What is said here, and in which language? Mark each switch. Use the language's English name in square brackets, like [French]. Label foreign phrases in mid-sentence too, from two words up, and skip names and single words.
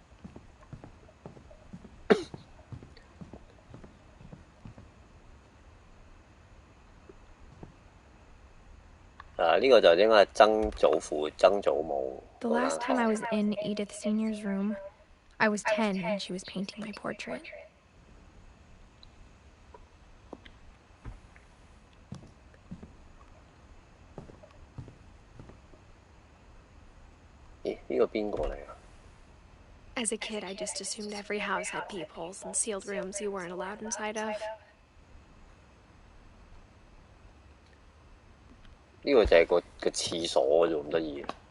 [Cantonese] 呢個就應該係曾祖父、曾祖母。 [English] The last time I was in Edith Sr.'s room, I was 10 and she was painting my portrait. As a kid, I just assumed every house had peepholes and sealed rooms you weren't allowed inside of. [Cantonese] 呢個就係個廁所啫，咁得意。